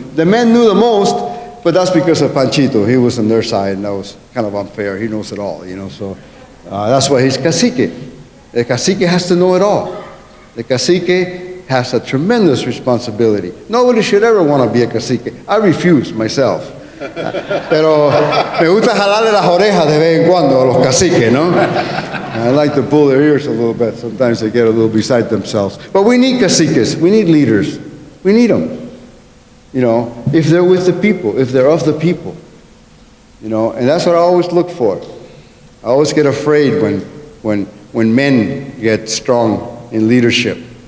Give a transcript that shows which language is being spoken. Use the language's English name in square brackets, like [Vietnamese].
[English] The men knew the most, but that's because of Panchito. He was on their side, and that was kind of unfair. He knows it all, you know, so that's why he's cacique. The cacique has to know it all. The cacique has a tremendous responsibility. Nobody should ever want to be a cacique. I refuse myself. [Spanish] Pero me gusta jalarle las orejas de vez en cuando a los caciques, ¿no? [English] I like to pull their ears a little bit. Sometimes they get a little beside themselves. But we need caciques. We need leaders. We need them. You know, if they're with the people, if they're of the people. You know, and that's what I always look for. I always get afraid when men get strong in leadership.